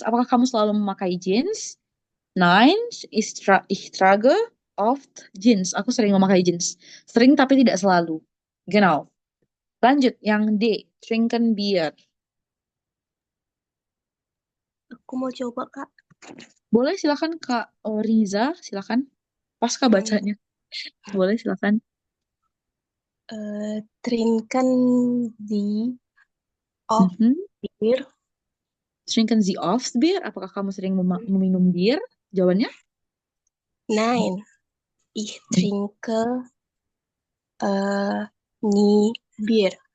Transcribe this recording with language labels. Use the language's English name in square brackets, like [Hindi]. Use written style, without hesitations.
[Indonesian] Apakah kamu selalu memakai jeans? [German] Nein, ich trage oft Jeans. [Indonesian] Aku sering memakai jeans. Sering tapi tidak selalu. [German] Genau. [Indonesian] Lanjut, yang D. [German] Trinken Bier. [Indonesian] Aku mau coba, Kak. Boleh silakan Kak Riza, silakan. Pasca bacanya. Boleh silakan. [German] Trinken Sie oft Mhm. Bier? Trinken Sie oft Bier? [Indonesian] Apakah kamu sering meminum bir? Jawabannya? [German] Nein, ich trinke nie Bier.